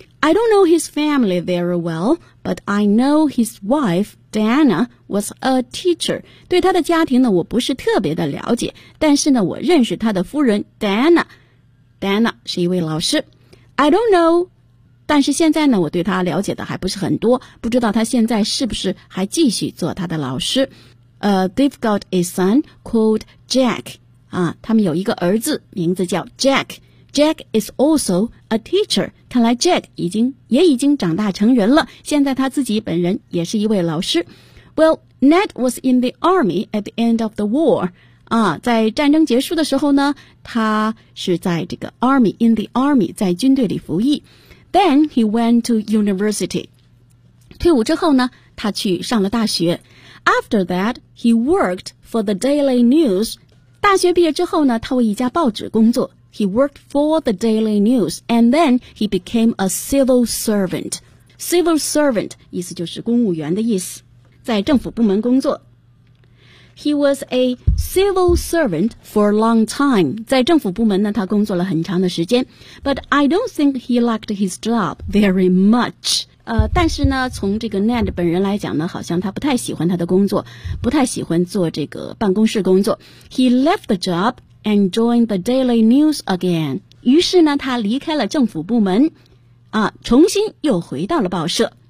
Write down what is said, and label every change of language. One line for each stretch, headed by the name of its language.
English: I don't know his family very well, but I know his wife, Diana, was a teacher.
Chinese: 对他的家庭呢我不是特别的了解，但是呢我认识他的夫人 Diana。 Diana 是一位老师。
English: I don't know...
Chinese: 但是现在呢我对他了解的还不是很多，不知道他现在是不是还继续做他的老师。
English: They've got a son called Jack.
Chinese: 啊，他们有一个儿子名字叫
English: Jack. Jack is also a teacher.
Chinese: 看来 Jack 已经长大成人了，现在他自己本人也是一位老师。
English: Well, Ned was in the army at the end of the war.
Chinese: 啊，在战争结束的时候呢，他是在这个 army,
English: in the army,
Chinese: 在军队里服役。
English: Then he went to university.
Chinese: 退伍之后呢，他去上了大学。
English: After that, he worked for the Daily News.
Chinese: 大学毕业之后呢，他为一家报纸工作。
English: He worked for the Daily News. And then he became a civil servant.
Chinese: Civil servant 意思就是公务员的意思，在政府部门工作。
English: He was a civil servant for a long time.
Chinese: 在政府部门呢，他工作了很长的时间。
English: But I don't think he liked his job very much.
Chinese: 但是呢，从这个 Ned 本人来讲呢，好像他不太喜欢他的工作，不太喜欢做这个办公室工作。
English: He left the job and joined the Daily News again.
Chinese: 于是呢，他离开了政府部门，重新又回到了报社。